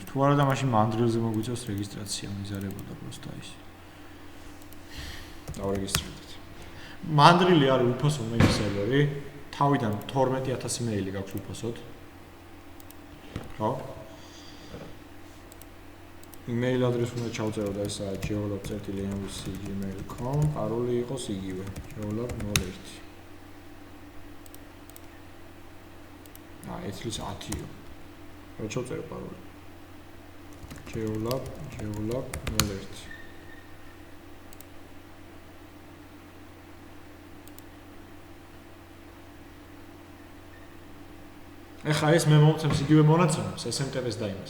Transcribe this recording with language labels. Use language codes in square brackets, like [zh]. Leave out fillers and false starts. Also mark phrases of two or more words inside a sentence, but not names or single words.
[ka] თუ არა და მაშინ მანდრილზე მოგვიწევს რეგისტრაცია, მიზარებოდა პროსტა ის. დავრეგისტრირდით. მანდრილი არის უფასო მეილ სერვერი, თავიდან 12000 მეილი გაქვს უფასოდ. ხო? [en] email address [ka] უნდა ჩავწერო და ესაა geolab.amvc@gmail.com, პაროლი იყოს იგივე, geolab01. ეს ის 10-ია. რა ჩავწერე პაროლი? geolab01. ეხლა ეს მე მომცემს იგივე მონაცემებს SMTP-ს და იმას.